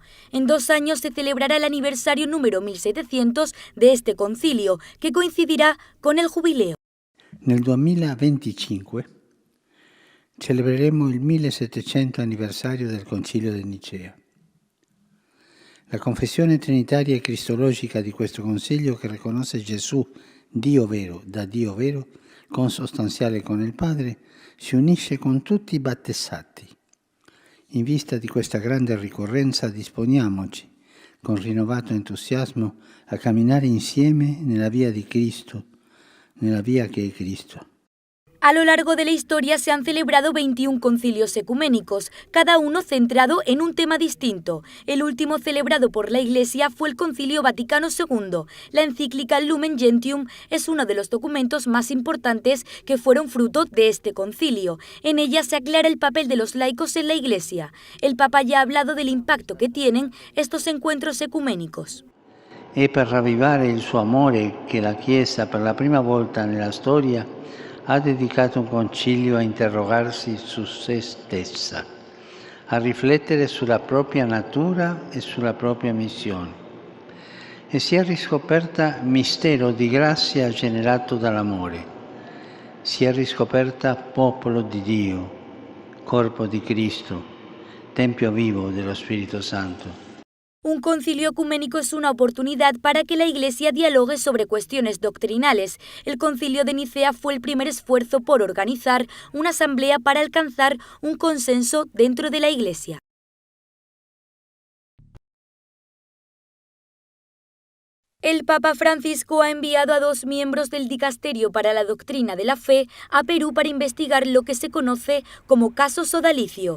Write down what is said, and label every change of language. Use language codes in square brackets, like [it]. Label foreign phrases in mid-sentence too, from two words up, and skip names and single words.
[es] En 2 años se celebrará el aniversario número 1700 de este concilio, que coincidirá con el jubileo. [it] Nel 2025 celebreremo il 1700 anniversario del Concilio di Nicea. La confessione trinitaria e cristologica di questo concilio, che riconosce Gesù Dio vero da Dio vero, consostanziale con il Padre, si unisce con tutti i battezzati. In vista di questa grande ricorrenza disponiamoci, con rinnovato entusiasmo, a camminare insieme nella via di Cristo, nella via che è Cristo. [es] A lo largo de la historia se han celebrado 21 concilios ecuménicos, cada uno centrado en un tema distinto. El último celebrado por la Iglesia fue el Concilio Vaticano II. La encíclica Lumen Gentium es uno de los documentos más importantes que fueron fruto de este concilio. En ella se aclara el papel de los laicos en la Iglesia. El Papa ya ha hablado del impacto que tienen estos encuentros ecuménicos. [it] E per ravvivare il suo amore che la Chiesa per la prima volta nella storia ha dedicato un concilio a interrogarsi su se stessa, a riflettere sulla propria natura e sulla propria missione. E si è riscoperta mistero di grazia generato dall'amore. Si è riscoperta popolo di Dio, corpo di Cristo, tempio vivo dello Spirito Santo. [es] Un concilio ecuménico es una oportunidad para que la Iglesia dialogue sobre cuestiones doctrinales. El concilio de Nicea fue el primer esfuerzo por organizar una asamblea para alcanzar un consenso dentro de la Iglesia. El Papa Francisco ha enviado a 2 miembros del Dicasterio para la Doctrina de la Fe a Perú para investigar lo que se conoce como caso sodalicio.